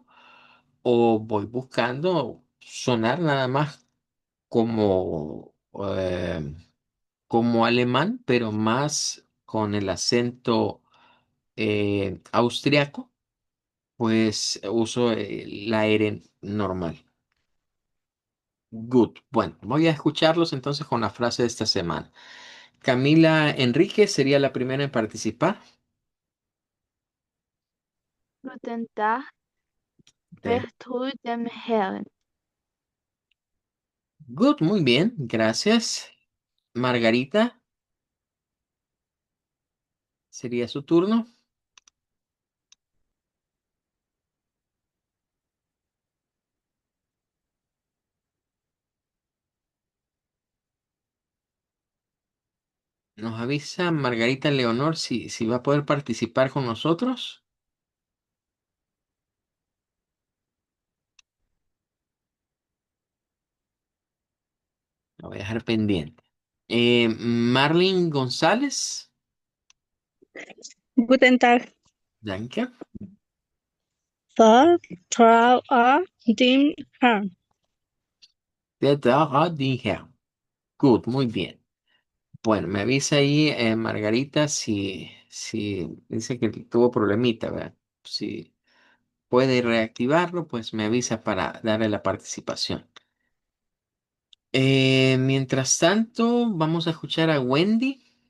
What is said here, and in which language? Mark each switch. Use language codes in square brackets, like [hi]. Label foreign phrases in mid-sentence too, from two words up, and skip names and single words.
[es] ¿O voy buscando sonar nada más como, como alemán, pero más con el acento austriaco? Pues uso la R normal. Good. Bueno, voy a escucharlos entonces con la frase de esta semana. Camila Enrique sería la primera en participar. [de] Guten Tag, De- bist du dem Herrn? [es] Good, muy bien, gracias. Margarita, sería su turno. Nos avisa Margarita Leonor si va a poder participar con nosotros. La voy a dejar pendiente. Marlene González, [de] Guten Tag, danke. Vertraue dem Herrn. Der Dara die Herr. [es] Good, muy bien. Bueno, me avisa ahí Margarita si dice que tuvo problemita, ¿verdad? Si puede reactivarlo, pues me avisa para darle la participación. Mientras tanto, vamos a escuchar a Wendy.